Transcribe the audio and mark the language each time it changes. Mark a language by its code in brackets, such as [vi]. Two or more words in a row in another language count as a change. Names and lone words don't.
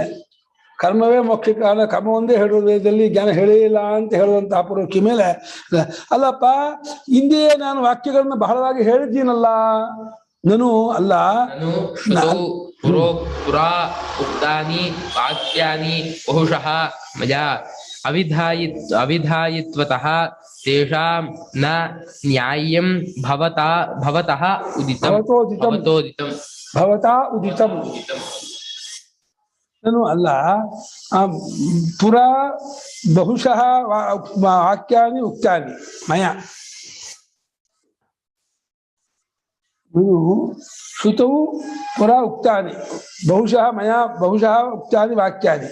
[kn] ಕರ್ಮವೇ ಮೋಕ್ಷಕ್ಕೆ ಕಾರಣ, ಕರ್ಮ ಒಂದೇ ಹೇಳುವ ವೇದದಲ್ಲಿ ಜ್ಞಾನ ಹೇಳಿಲ್ಲ ಅಂತ ಹೇಳುವಂತಹ ಪೂರ್ವಪಕ್ಷಿ ಮೇಲೆ, ಅಲ್ಲಪ್ಪ ಹಿಂದೆಯೇ ನಾನು ವಾಕ್ಯಗಳನ್ನ ಬಹಳವಾಗಿ ಹೇಳಿದ್ದೀನಲ್ಲ. ನಾನು ಅಲ್ಲ, [sa] ಪುರಾ ಉಕ್ತಾನಿ ವಾಕ್ಯಾನಿ ಬಹುಶಃ ಮಯಾ ಅವಿಧಾಯಿತ್ವತಃ ತೇಷಾಂ ನ ನ್ಯಾಯಂ ಭವತಃ ಉದಿತಂ. ಭವತಾ ಉದಿತಂ. [kn] ನಾನು ಅಲ್ಲ, [sa] ಪುರಾ ಬಹುಶಃ ವಾಕ್ಯಾನಿ ಉಕ್ತಾನಿ ಮಯ. ಶ್ರುತವು ಪುರಾ ಉಕ್ತಾನಿ ಬಹುಶಃ ಮಯ ಬಹುಶಃ ಉಕ್ತಾನಿ ವಾಕ್ಯಾನಿ.